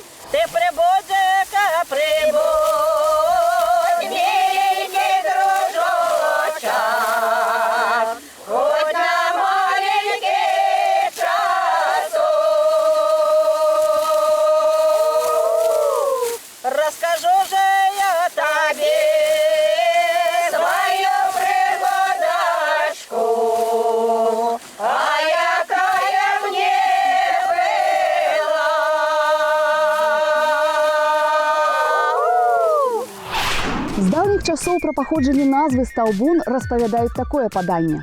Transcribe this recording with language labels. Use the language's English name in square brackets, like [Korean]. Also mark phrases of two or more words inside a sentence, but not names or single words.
[Russian] Ты прибудь-ка, прибудь, миленький дружочек, хоть на маленький часок. Расскажу же я тебе свою пригодочку, а якая мне была. [Belarusian] З давніх часоў пра паходжанне назвы Стаўбун распавядаюць такое паданне.